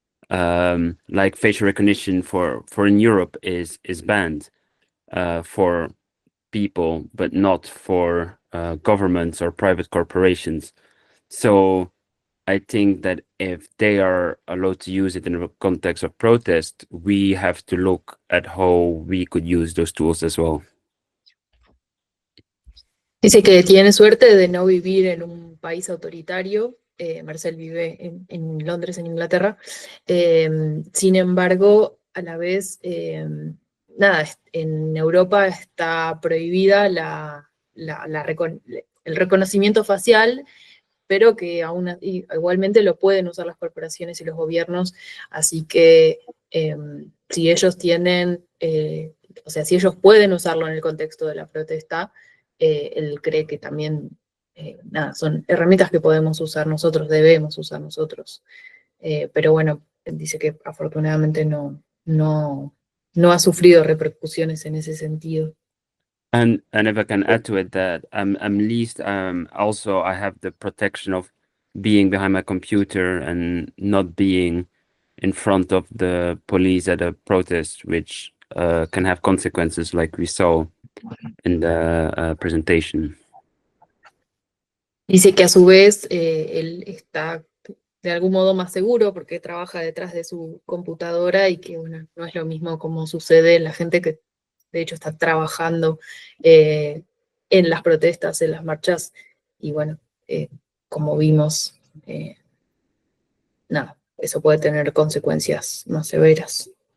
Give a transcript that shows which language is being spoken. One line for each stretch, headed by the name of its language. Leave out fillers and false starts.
English: Like facial recognition for in Europe is banned for people, but not for governments or private corporations. So I think that if they are allowed to use it in the context of protest, we have to look at how we could use those tools as well.
Spanish: Dice que tiene suerte de no vivir en un país autoritario. Marcel vive en Londres, en Inglaterra. Sin embargo, a la vez, nada, en Europa está prohibida el reconocimiento facial, pero que aún igualmente lo pueden usar las corporaciones y los gobiernos. Así que si ellos tienen, o sea, si ellos pueden usarlo en el contexto de la protesta, él cree que también, nada, son herramientas que podemos usar nosotros, debemos usar nosotros. Pero bueno, dice que afortunadamente no ha sufrido repercusiones en ese sentido.
English: And if I can add to it that I'm least also I have the protection of being behind my computer and not being in front of the police at a protest, which can have consequences like we saw in the presentation.
Spanish: Dice que a su vez él está de algún modo más seguro porque trabaja detrás de su computadora y que bueno, no es lo mismo como sucede en la gente que de hecho está trabajando en las protestas, en las marchas, y bueno, como vimos, nada, eso puede tener consecuencias más severas.